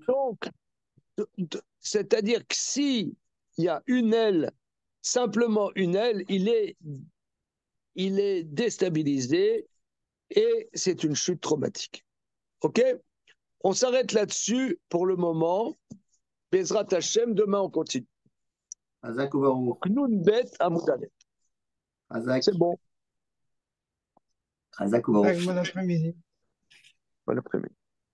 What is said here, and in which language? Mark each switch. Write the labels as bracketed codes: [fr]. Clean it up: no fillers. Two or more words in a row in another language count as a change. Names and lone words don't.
[fr] Donc, c'est-à-dire que s'il y a une aile, simplement une aile, il est déstabilisé et c'est une chute traumatique. OK? On s'arrête là-dessus pour le moment. [he] בעזרת השם, [fr] demain on continue. [he] חזק וברוך. Knoun bet Amoudaleh. Azak. [fr] C'est bon. [he] חזק וברוך. [fr] Bon après-midi. Bon après-midi.